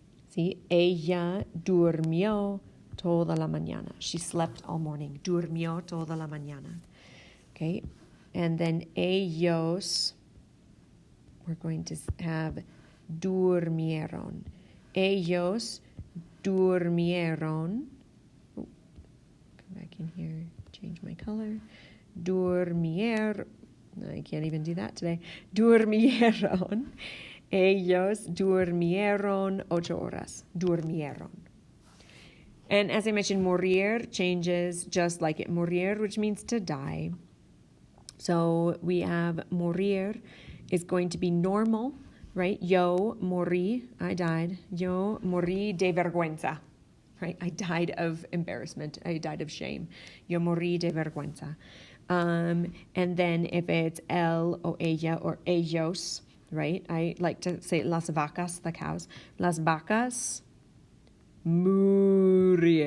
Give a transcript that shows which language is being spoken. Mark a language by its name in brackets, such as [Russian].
[English] See, [Spanish] ella durmió toda la mañana. [English] She slept all morning. [Spanish] Durmió toda la mañana. [English] Okay, and then ellos, we're going to have durmieron. [Spanish] Ellos durmieron. [English] Back in here, change my color. Durmier, I can't even do that today. [Spanish] Durmieron. Ellos durmieron 8 horas. Durmieron. [English] And as I mentioned, morir changes just like it. Morir, which means to die. So we have morir is going to be normal, right? [Spanish] Yo morí, [English] I died. [Spanish] Yo morí de vergüenza, [English] right? I died of embarrassment. I died of shame. [Spanish] Yo morí de vergüenza. [English] And then if it's él o ella or ellos, right? I like to say las vacas, the cows. [Spanish] Las vacas murieron.